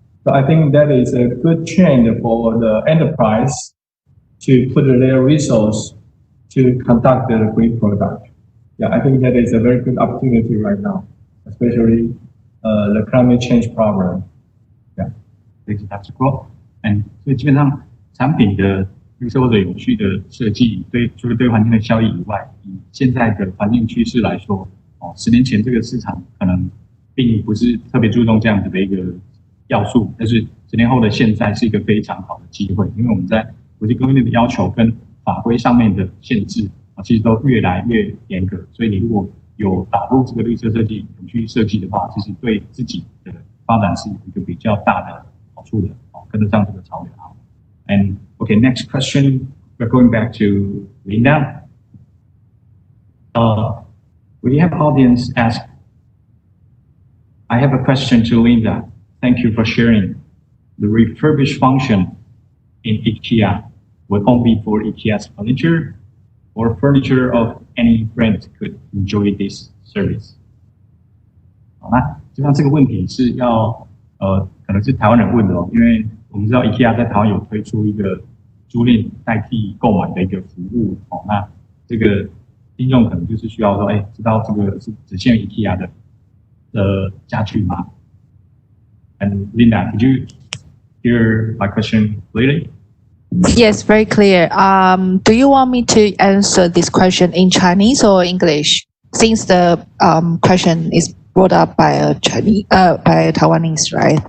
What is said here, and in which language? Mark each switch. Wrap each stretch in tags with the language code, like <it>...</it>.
<en>So I think that is a good trend for the enterprise to put their resource to conduct the green product. Yeah, I think that is a very good opportunity right now, especially the climate change problem. Yeah, thanks, Dr. Guo.</en> <zh>And 所以基本上产品的绿色或者永续的设计，除了对环境的效益以外，以现在的环境趋势来说，10年前这个市场可能并不是特别注重这样子的一个要素，但是10年后的现在是一个非常好的机会，因为我们在国际公约的要求跟法规上面的限制其实都越来越严格，所以你如果有导入这个绿色设计、永续设计的话，其实对自己的发展是一个比较大的好处的，跟得上这个潮流。</zh> <en>And okay, next question, we're going back to Linda. We have audience ask. I have a question to Linda. Thank you for sharing. The refurbished function in IKEA would only be for IKEA's furniture, or furniture of any brand could enjoy this service.</en> <zh>好，那基本上这个问题是要可能是台湾人问的因为我们知道 IKEA 在台湾有推出一个租赁代替购买的一个服务那这个听众可能就是需要说，知道这个是只限于 IKEA 的家具吗？</zh> <en>And Linda, could you hear my question clearly? Yes, very clear. Do you want me to answer this question in Chinese or English? Since the question is brought up by a Taiwanese, right?</en>